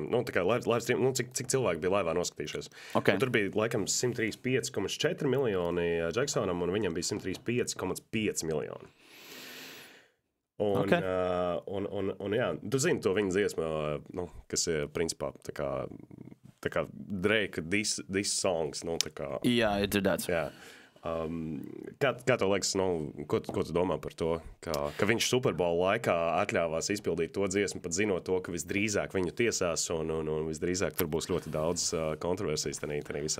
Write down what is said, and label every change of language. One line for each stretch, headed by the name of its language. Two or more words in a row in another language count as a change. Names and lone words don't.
Latvian: Tā kā
English: live stream,
Latvian: cik cilvēki bija laivā noskatījušies. Okay. Tur bija laikam 135,4 miljoni Jacksonam, un viņam bija 135,5 miljoni. Un jā, tu zini to viņa dziesmu, kas ir principā tā kā Drake
English: diss songs,
Latvian: tā kā. Jā, ir dzirdēts. Jā. Kā tev liekas, ko tu domā par to, ka viņš Superbola laikā atļāvās izpildīt to dziesmu, pat zinot to, ka visdrīzāk viņu tiesās un visdrīzāk tur būs ļoti daudz kontroversijas tanī visā?